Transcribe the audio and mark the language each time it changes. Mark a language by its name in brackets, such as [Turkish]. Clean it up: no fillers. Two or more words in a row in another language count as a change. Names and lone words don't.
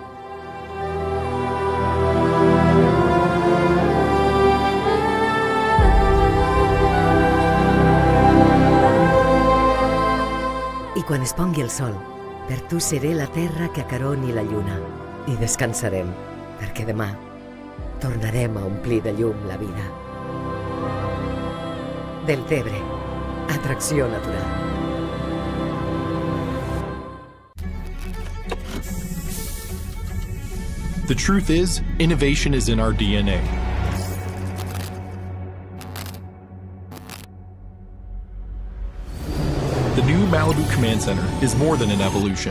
[Catalan] I quan es pongui el sol, per tu seré la terra que acaroni la lluna i descansarem, perquè demà tornarem a omplir de llum la vida. Deltebre, atracció natural. [English] The truth is, innovation is in our DNA. The new Malibu Command Center is more than an evolution.